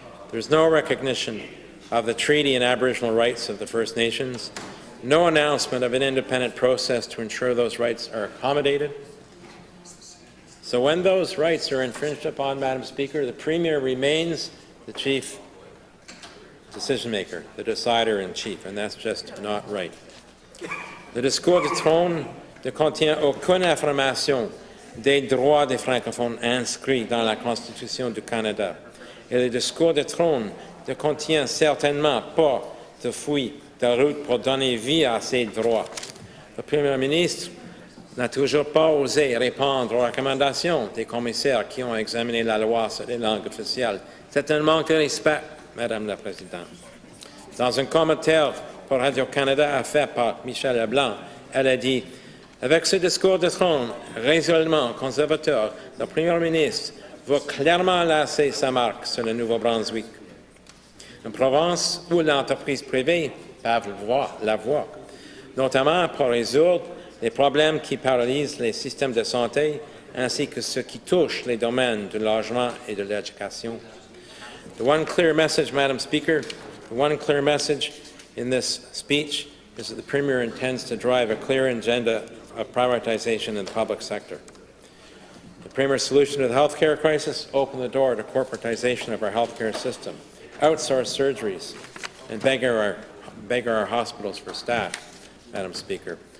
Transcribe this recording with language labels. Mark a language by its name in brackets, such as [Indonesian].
[English] There's no recognition of the treaty and Aboriginal rights of the First Nations, no announcement of an independent process to ensure those rights are accommodated. So when those rights are infringed upon, Madam Speaker, the Premier remains the chief decision-maker, the decider-in-chief, and that's just not right. [French] Le discours du Trône ne contient aucune affirmation des droits des francophones inscrits dans la Constitution du Canada. Et le discours du Trône ne contient certainement pas de fouille de route pour donner vie à ces droits. Le Premier ministre n'a toujours pas osé répondre aux recommandations des commissaires qui ont examiné la loi sur les langues officielles. C'est un manque de respect, Madame la Présidente. Dans un commentaire pour Radio-Canada fait par Michel Leblanc, elle a dit « Avec ce discours de Trône résolument conservateur, le Premier ministre veut clairement laisser sa marque sur le Nouveau-Brunswick, une province où l'entreprise privée peuvent la voir, notamment pour résoudre les problèmes qui paralysent les systèmes de santé ainsi que ceux qui touchent les domaines du logement et de l'éducation. [English] The one clear message, Madam Speaker, the one clear message in this speech is that the Premier intends to drive a clear agenda of privatization in the public sector. The Premier's solution to the health care crisis opened the door to corporatization of our health care system, outsource surgeries, and beggar our hospitals for staff, Madam Speaker.